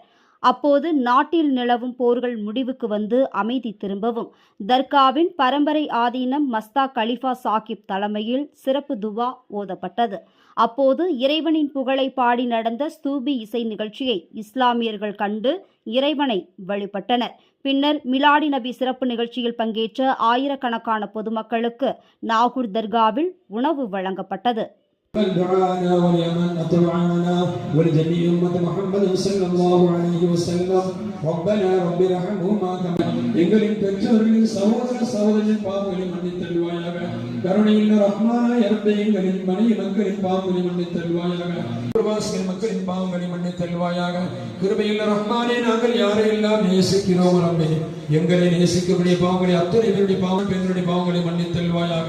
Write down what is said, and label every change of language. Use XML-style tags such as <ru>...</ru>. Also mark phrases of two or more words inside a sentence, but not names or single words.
<ta>அப்போது நாட்டில் நிலவும் போர்கள் முடிவுக்கு வந்து அமைதி திரும்பவும் தர்காவின் பரம்பரை ஆதீனம் மஸ்தா கலிஃபா சாஹிப் தலைமையில் சிறப்பு துவா ஓதப்பட்டது. அப்போது இறைவனின் புகழை பாடி நடந்த ஸ்தூபி இசை நிகழ்ச்சியை இஸ்லாமியர்கள் கண்டு இறைவனை வழிபட்டனர். பின்னர் மிலாடி நபி சிறப்பு நிகழ்ச்சியில் பங்கேற்ற ஆயிரக்கணக்கான பொதுமக்களுக்கு நாகூர் தர்காவில் உணவு வழங்கப்பட்டது.</ta> <ar>من دعانا ولمن أطلعنا ولجميع أمة محمد صلى الله عليه وسلم ربنا رب ارحمهما كما</ar> <ta>எங்களின் பெற்றோர்களின் சகோதரரின் பாவங்களை மன்னித்தருள்வாயாக. கருணையுள்ள ரஹ்மானாய ரப்பே, எங்களின் மனைவி மக்களின் பாவங்களை மன்னித்தருள்வாயாக. பிரவாசிகள் மக்களின் பாவங்களை மன்னித்தருள்வாயாக. கிருபையுள்ள ரஹ்மானே, நாங்கள் யாரையெல்லாம் நேசிக்கிறோம் ரப்பே, எங்களை நேசிக்கக்கூடிய பாவங்களை அத்தனை பேருடைய பாவம் பெண்களுடைய பாவங்களை மன்னித்தருள்வாயாக.</ta>